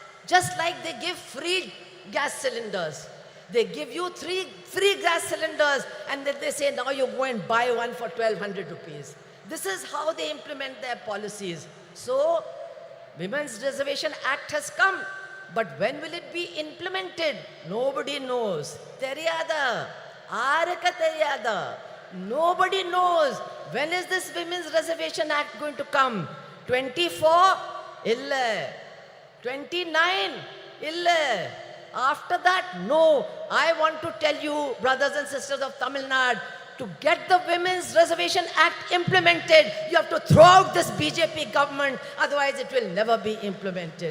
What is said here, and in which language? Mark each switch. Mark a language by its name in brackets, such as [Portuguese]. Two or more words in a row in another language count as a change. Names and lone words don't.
[English] Just like they give free gas cylinders. They give you 3 free gas cylinders and then they say, now you go and buy one for 1,200 rupees. This is how they implement their policies. So, Women's Reservation Act has come. But when will it be implemented? Nobody knows. [Tamil] தெரியாது. யாருக்கும் தெரியாது. [English] Nobody knows. When is this Women's Reservation Act going to come? 24? Illa. 29? Illa. After that, no. I want to tell you, brothers and sisters of Tamil Nadu, to get the Women's Reservation Act implemented, you have to throw out this BJP government, otherwise it will never be implemented.